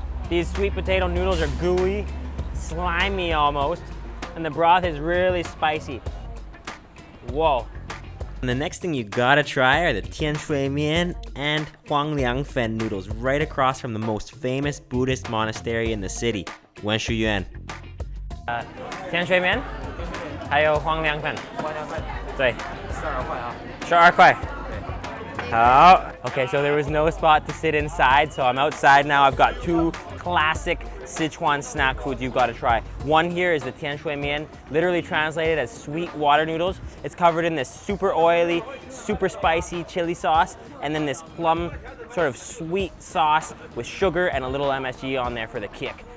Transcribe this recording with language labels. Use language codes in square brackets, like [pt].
[en] These sweet potato noodles are gooey, slimy almost, and the broth is really spicy. Whoa. And the next thing you gotta try are the tianshui mian and Fan noodles right across from the most famous Buddhist monastery in the city, Wenshu [zh] tianshui mian 还有黄凉粉。对，12块。好。 [en] Okay, so there was no spot to sit inside, so I'm outside now. I've got two classic Sichuan snack foods you've got to try. One here is the tianshui mian, literally translated as sweet water noodles. It's covered in this super oily, super spicy chili sauce, and then this plum sort of sweet sauce with sugar and a little MSG on there for the kick.